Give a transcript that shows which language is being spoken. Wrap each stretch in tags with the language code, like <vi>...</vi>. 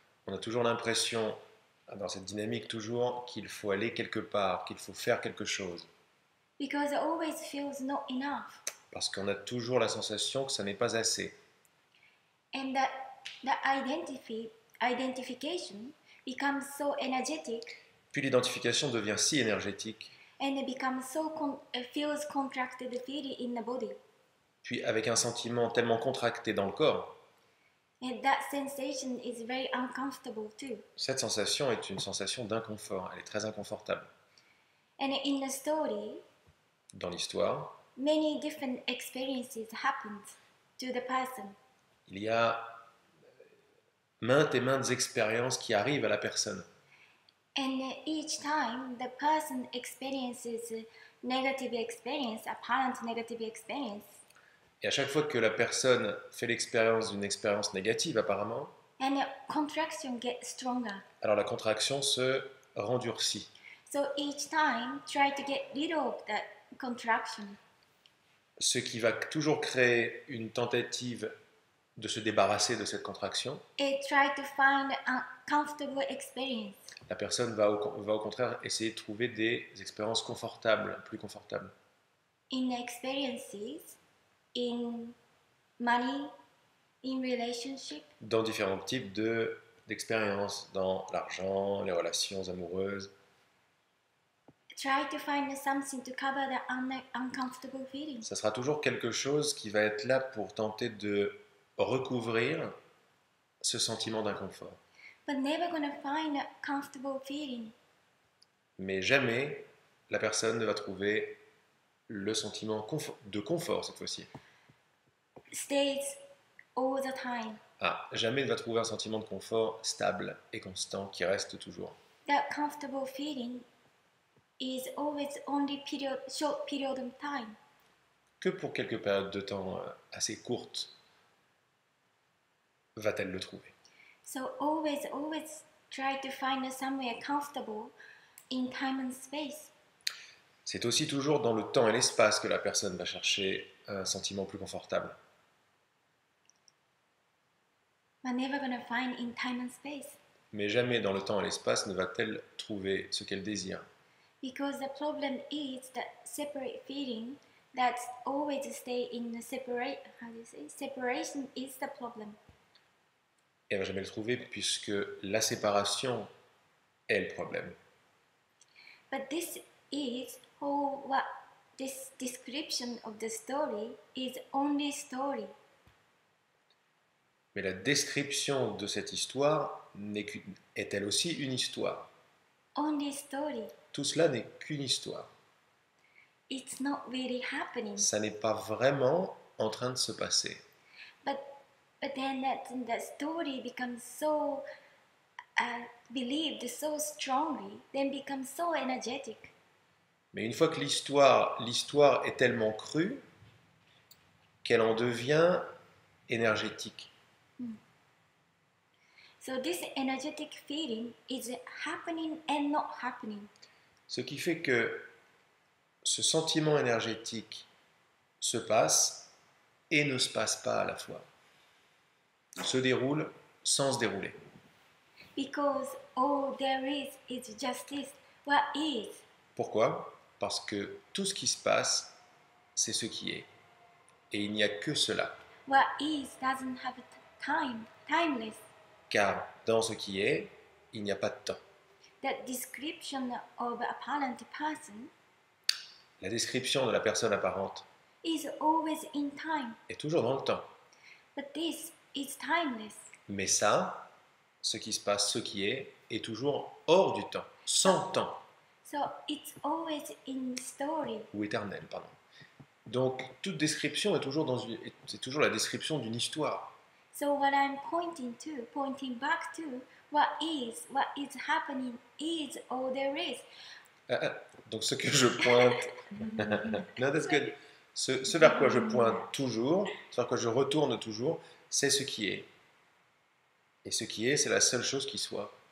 <fr>On a toujours l'impression, dans cette dynamique toujours, qu'il faut aller quelque part, qu'il faut faire quelque chose.</fr> <en>Because it always feels not enough.</en> <fr>Parce qu'on a toujours la sensation que ça n'est pas assez.</fr> <en>And that the identification becomes so energetic,</en> <fr>Puis l'identification devient si énergétique,</fr> <en>and it becomes feels contracted feeling in the body.</en> <fr>puis avec un sentiment tellement contracté dans le corps,</fr> <en>And that sensation is very uncomfortable too.</en> <fr>cette sensation est une sensation d'inconfort, elle est très inconfortable.</fr> <en>And in the story,</en> <fr>Dans l'histoire,</fr> <en>many different experiences happened to the person.</en> <fr>il y a maintes et maintes expériences qui arrivent à la personne.</fr> <en>And each time the person experiences negative experience, apparent negative experience,</en> <fr>Et à chaque fois que la personne fait l'expérience d'une expérience négative apparemment,</fr> <en>and the contraction gets stronger.</en> <fr>alors la contraction se rendurcit.</fr> <en>So each time try to get rid of that contraction.</en> <fr>Ce qui va toujours créer une tentative de se débarrasser de cette contraction.</fr> <en>It try to find a comfortable experience.</en> <fr>La personne va au contraire essayer de trouver des expériences confortables, plus confortables.</fr> <en>In experiences, in money, in relationship,</en> <fr>Dans différents types d'expériences, dans l'argent, les relations amoureuses.</fr> <en>try to find something to cover the uncomfortable feelings.</en> <fr>Ça sera toujours quelque chose qui va être là pour tenter de recouvrir ce sentiment d'inconfort.</fr> <en>but never gonna find a comfortable feeling.</en> <fr>Mais jamais la personne ne va trouver le sentiment de confort cette fois-ci.</fr> <en>Stays all the time.</en> <fr>Ah, jamais ne va trouver un sentiment de confort stable et constant qui reste toujours.</fr> <en>That comfortable feeling is always only short period of time.</en> <fr>Que pour quelques périodes de temps assez courtes va-t-elle le trouver.</fr> <en>So always try to find somewhere comfortable in time and space.</en> <fr>C'est aussi toujours dans le temps et l'espace que la personne va chercher un sentiment plus confortable.</fr> <en>But never gonna find in time and space.</en> <fr>Mais jamais dans le temps et l'espace ne va-t-elle trouver ce qu'elle désire.</fr> <en>Because the problem is that separate feeling that always stay in the separation is the problem.</en> <fr>Elle ne va jamais le trouver puisque la séparation est le problème.</fr> <en>But this is what this description of the story is only story.</en> <fr>Mais la description de cette histoire est elle aussi une histoire.</fr> <en>Only story.</en> <fr>Tout cela n'est qu'une histoire.</fr> <en>It's not really happening.</en> <fr>Ça n'est pas vraiment en train de se passer.</fr> <en>But then that story becomes so believed so strongly, then becomes so energetic.</en> <fr>Mais une fois que l'histoire est tellement crue qu'elle en devient énergétique.</fr> <en>So this energetic feeling is happening and not happening.</en> <fr>Ce qui fait que ce sentiment énergétique se passe et ne se passe pas à la fois. Se déroule sans se dérouler.</fr> <en>Because all there is just this, what is.</en> <fr>Pourquoi? Parce que tout ce qui se passe, c'est ce qui est. Et il n'y a que cela.</fr> <en>What is doesn't have timeless.</en> <fr>Car dans ce qui est, il n'y a pas de temps.</fr> <en>That description of apparent person</en> <fr>La description de la personne apparente</fr> <en>is always in time.</en> <fr>est toujours dans le temps.</fr> <en>But this is timeless.</en> <fr>Mais ça, ce qui se passe, ce qui est toujours hors du temps, sans temps.</fr> <en>So it's always in story.</en> <fr>Ou éternel, pardon. Donc, toute description c'est toujours la description d'une histoire.</fr> <en>So what I'm pointing back to, what is happening is all there is.</en> <fr>Donc, ce que je pointe...</fr> <en>No, that's good.</en> <fr>Ce vers quoi je pointe toujours, ce vers quoi je retourne toujours, c'est ce qui est. Et ce qui est, c'est la seule chose qui soit.</fr>